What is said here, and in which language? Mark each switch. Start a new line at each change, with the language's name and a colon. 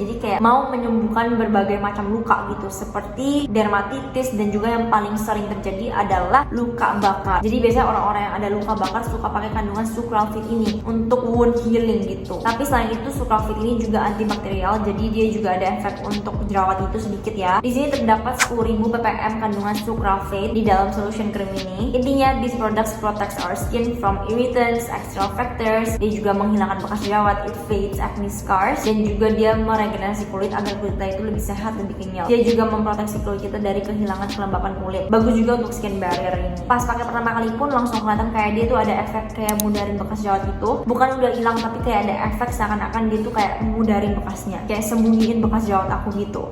Indonesian: Jadi kayak mau menyembuhkan berbagai macam luka gitu, seperti dermatitis, dan juga yang paling sering terjadi adalah luka bakar. Jadi biasanya orang-orang yang ada luka bakar suka pakai kandungan sucralfate ini untuk wound healing gitu. Tapi selain itu sucralfate ini juga antibakterial, jadi dia juga ada efek untuk jerawat itu sedikit ya. Di sini terdapat 10.000 ppm kandungan sucralfate di dalam solution cream ini. Intinya
English: these products protects our skin from irritants, external factors.
Indonesian: Dia juga menghilangkan bekas jerawat,
English: it fades acne scars,
Indonesian: dan juga dia meregenerasi kulit agar kulit kita itu lebih sehat, lebih kenyal. Dia juga memproteksi kulit kita dari kehilangan kelembapan kulit. Bagus juga untuk skin barrier ini. Pas pakai pertama kali pun langsung kelihatan kayak dia tuh ada efek kayak mudarin bekas jerawat itu. Bukan udah hilang, tapi kayak ada efek seakan-akan dia tuh kayak mudarin bekasnya, kayak sembunyiin bekas jerawat aku gitu.